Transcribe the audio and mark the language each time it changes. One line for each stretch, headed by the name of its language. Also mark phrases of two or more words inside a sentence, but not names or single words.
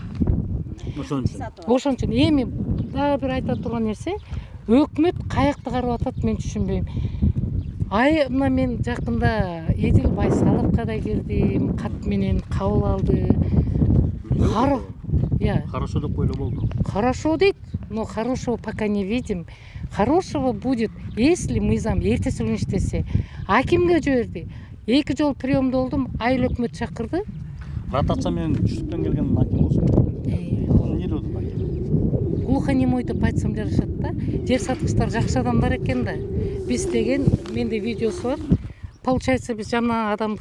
Kyrgyz: Ошон үчүн эми дагы бир айта турган нерсе, өкмөт каякты карап атат, мен түшүнбөйм. Мына мен жакында Эдил Байсаловго да кирдим, кат менен кабыл алды. Хорошо деп ойло болду. Хорошо дейт,
Russian: но хорошего пока не видим. Хорошего будет, если
Kyrgyz: мыйзам эртеси күнү иштесе. Акимге жиберди. 2 жол приемда болдум, айыл өкмөт чакырды. Ротация менен түштүктөн келген аким болсун. Эмне деп атат? Глухонемой деп айтсам жарашат да. Жер саткычтар жакшы адамдар экен да. Биз деген менде видеосу бар. Получается биз жаман адамбыз.